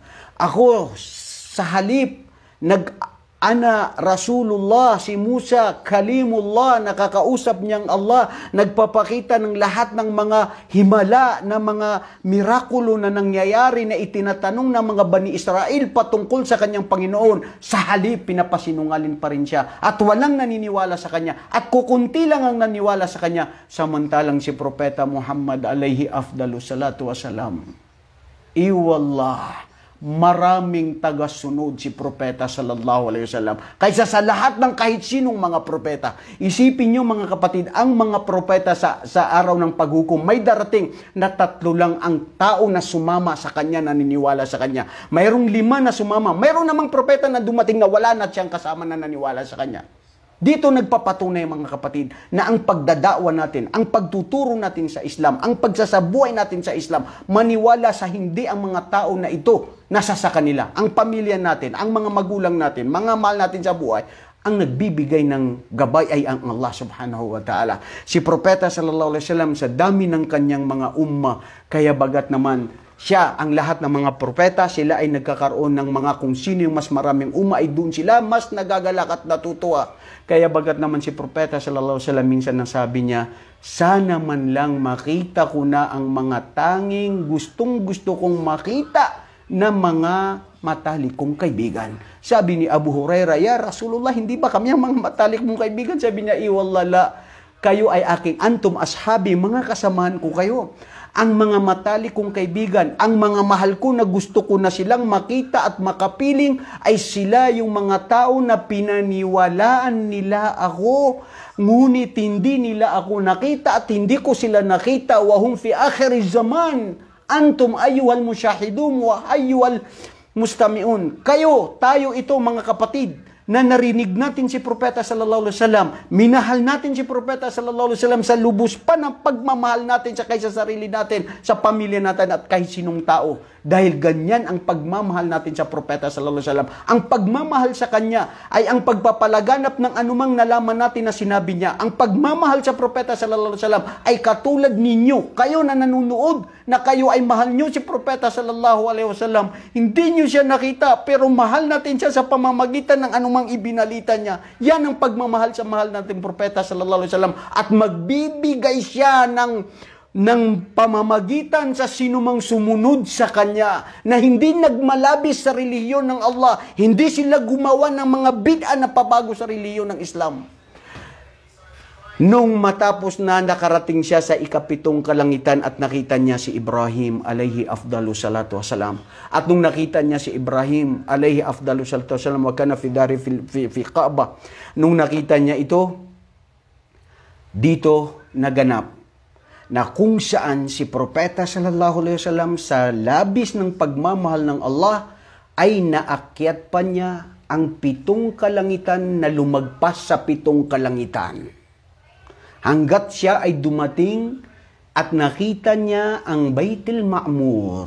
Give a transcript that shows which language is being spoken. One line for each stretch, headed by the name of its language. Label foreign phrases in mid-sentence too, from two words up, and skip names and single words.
Filipino: Ako, sa halip,
Arabic: أنا رسول الله,
Filipino: si Musa, Kalimullah, nakakausap niyang Allah, nagpapakita ng lahat ng mga himala, na mga mirakulo na nangyayari na itinatanong ng mga Bani Israel patungkol sa kanyang Panginoon. Sa halip, pinapasinungalin pa rin siya. At walang naniniwala sa kanya. At kukunti lang ang naniwala sa kanya. Samantalang si Propeta Muhammad
Arabic: عليه أفضل الصلاة والسلام,
Filipino: iwallah, maraming tagasunod si Propeta
Arabic: صلى الله عليه وسلم
Filipino: kaysa sa lahat ng kahit sinong mga propeta. Isipin niyo, mga kapatid, ang mga propeta sa araw ng paghukom, may darating na 3 lang ang tao na sumama sa kanya, naniniwala sa kanya. Mayroong 5 na sumama. Mayroong namang propeta na dumating na wala na siyang kasama na naniwala sa kanya. Dito nagpapatunay, mga kapatid, na ang pagdadakwa natin, ang pagtuturo natin sa Islam, ang pagsasabuhay natin sa Islam, maniwala sa hindi ang mga tao na ito nasa sa kanila. Ang pamilya natin, ang mga magulang natin, mga mahal natin sa buhay, ang nagbibigay ng gabay ay ang
Arabic: الله سبحانه وتعالى.
Filipino: Si Propeta
Arabic: صلى الله عليه وسلم,
Filipino: sa dami ng kanyang mga umma, kaya bagat naman siya, ang lahat ng mga propeta, sila ay nagkakaroon ng mga kung sino yung mas maraming umma, ay doon sila mas nagagalak at natutuwa. Kaya bagat naman si Propeta
Arabic: صلى الله عليه وسلم,
Filipino: minsan nasabi niya, sana man lang makita ko na ang mga tanging gustong-gusto kong makita na mga matalik kong kaibigan. Sabi ni Abu Hurairah,
Arabic: يا رسول الله,
Filipino: hindi ba kami ang mga matalik mong kaibigan? Sabi niya, iwallala, kayo ay aking
Arabic: أنتم أصحابي,
Filipino: mga kasamahan ko kayo. ang mga matalik kong kaibigan, ang mga mahal ko na gusto ko na silang makita at makapiling ay sila yung mga tao na pinaniwalaan nila ako. Ngunit hindi nila ako nakita at hindi ko sila nakita.
Arabic: وهم في آخر الزمان. أنتم أيها المشاهدون وأيها المستمعون.
Filipino: Kayo, tayo ito mga kapatid, na narinig natin si Propeta
Arabic: صلى الله عليه وسلم,
Filipino: minahal natin si Propeta
Arabic: صلى الله عليه وسلم
Filipino: sa lubos pa ng pagmamahal natin sa kaysa sarili natin, sa pamilya natin at kahit sinong tao. Dahil ganyan ang pagmamahal natin sa Propeta
Arabic: صلى الله عليه وسلم.
Filipino: Ang pagmamahal sa kanya ay ang pagpapalaganap ng anumang nalaman natin na sinabi niya. Ang pagmamahal sa Propeta
Arabic: صلى الله عليه وسلم
Filipino: ay katulad ninyo, kayo na nanunood, na kayo ay mahal nyo si Propeta
Arabic: صلى الله عليه وسلم.
Filipino: Hindi nyo siya nakita, pero mahal natin siya sa pamamagitan ng anumang ibinalita niya. Yan ang pagmamahal sa mahal natin Propeta
Arabic: صلى الله عليه وسلم.
Filipino: At magbibigay siya ng pamamagitan sa sinumang sumunod sa kanya, na hindi nagmalabis sa relihiyon ng Allah, hindi sila gumawa ng mga bid'a na pabago sa relihiyon ng Islam. Nung matapos na nakarating siya sa ikapitong kalangitan at nakita niya si Ibrahim
Arabic: عليه أفضل الصلاة والسلام,
Filipino: at nung nakita niya si Ibrahim
Arabic: عليه أفضل الصلاة والسلام وكان في داري في الكعبة,
Filipino: nung nakita niya ito, dito naganap na kung saan si Propeta
Arabic: صلى الله عليه وسلم
Filipino: sa labis ng pagmamahal ng Allah ay naakyat pa niya ang 7 kalangitan na lumagpas sa 7 kalangitan. Hanggat siya ay dumating at nakita niya ang Baitul Ma'mur.